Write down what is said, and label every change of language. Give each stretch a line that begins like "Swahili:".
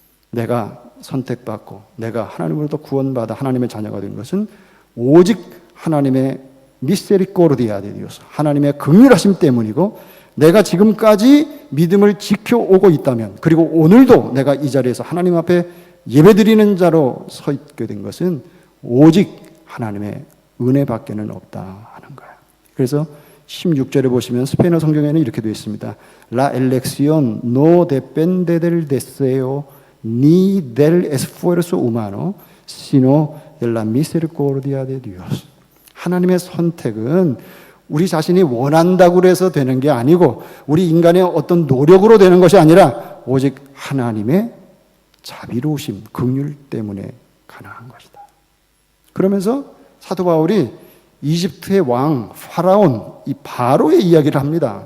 Korean: 내가 선택받고 내가 하나님으로부터 구원받아 하나님의 자녀가 된 것은 오직 하나님의
Spanish: 미세리코르디아 데 디오스,
Korean: 하나님의 긍휼하심 때문이고, 내가 지금까지 믿음을 지켜오고 있다면, 그리고 오늘도 내가 이 자리에서 하나님 앞에 예배드리는 자로 서 있게 된 것은 오직 하나님의 은혜밖에는 없다 하는 거예요. 그래서 16절에 보시면 스페인어 성경에는 이렇게 되어 있습니다.
Spanish: La elección no depende del deseo ni del esfuerzo humano, sino de la misericordia de Dios.
Korean: 하나님의 선택은 우리 자신이 원한다고 해서 되는 게 아니고 우리 인간의 어떤 노력으로 되는 것이 아니라 오직 하나님의 자비로우심, 긍휼 때문에 가능한 것이다. 그러면서 사도 바울이 이집트의 왕 파라온, 이 바로의 이야기를 합니다.